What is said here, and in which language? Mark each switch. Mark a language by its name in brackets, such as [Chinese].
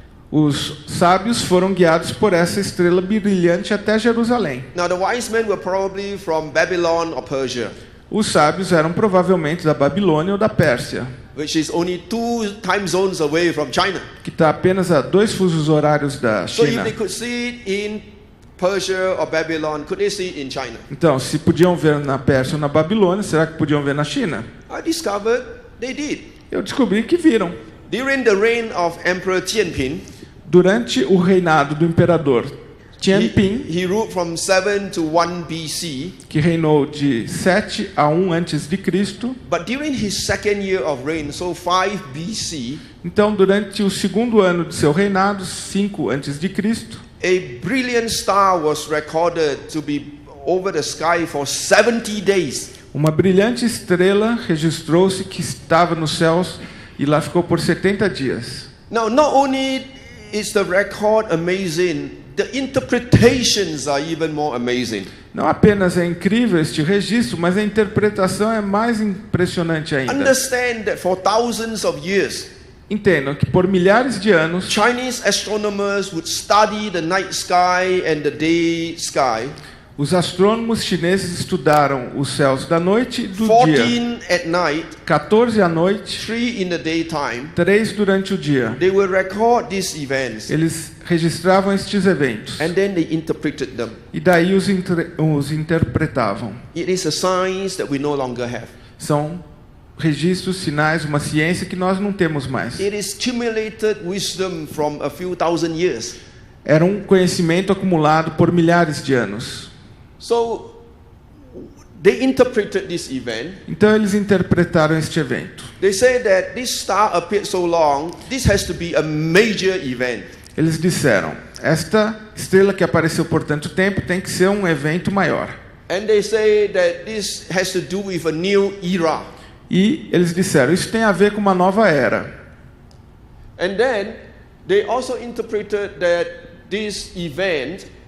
[Portuguese] Os sábios foram guiados por essa estrela brilhante até Jerusalém. [English] Now the wise men were probably from Babylon or Persia, [Portuguese] Os sábios eram provavelmente da Babilônia ou da Pérsia, [English] which is only 2 time zones away from China. [Portuguese] que está apenas a 2 fusos horários da [English] So if [Portuguese] China. [English] they could see it in Persia or Babylon, could they see it in China? [Portuguese] Então, se podiam ver na Pérsia ou na Babilônia, será que podiam ver na China? [English] I discovered they did. [Portuguese] Eu descobri que viram. [English] During the reign of Emperor Tianping, [Portuguese] Durante o reinado do imperador Tianping, [English] he ruled from 7 to 1 BC. [Portuguese] que reinou de 7 a 1 antes de Cristo. [English] But during his second year of reign, so 5 BC, [Portuguese] Então, durante o segundo ano de seu reinado, 5 antes de Cristo, [English] a brilliant star was recorded to be over the sky for 70 days. [Portuguese] uma brilhante estrela registrou-se que estava nos céus e lá ficou por 70 dias. [English] Now, not only is the record amazing, the interpretations are even more amazing. [Portuguese] Não apenas é incrível este registro, mas a interpretação é mais impressionante ainda. [English] Understand that for thousands of years, [Portuguese] Entendam que por milhares de anos, [English] Chinese astronomers would study the night sky and the day sky [Portuguese] Os astrônomos chineses estudaram os céus da noite e do dia. [English] 14 at night, [Portuguese] 14 à noite, [English] 3 in the daytime. [Portuguese] 3 durante o dia. [English] They will record these events [Portuguese] Eles registravam estes eventos. [English] and then they interpreted them. [Portuguese] E daí os interpretavam. [English] It is a science that we no longer have. [Portuguese] São registros, sinais, uma ciência que nós não temos mais. [English] It is accumulated wisdom from a few thousand years. [Portuguese] Era um conhecimento acumulado por milhares de anos. [English] So they interpreted this event. [Portuguese] Então eles interpretaram este evento. [English] They say that this star appeared so long, this has to be a major event. [Portuguese] Eles disseram, esta estrela que apareceu por tanto tempo tem que ser um evento maior. [English] And they say that this has to do with a new era. [Portuguese] E eles disseram, isso tem a ver com uma nova era. [English] And then they also interpreted that this event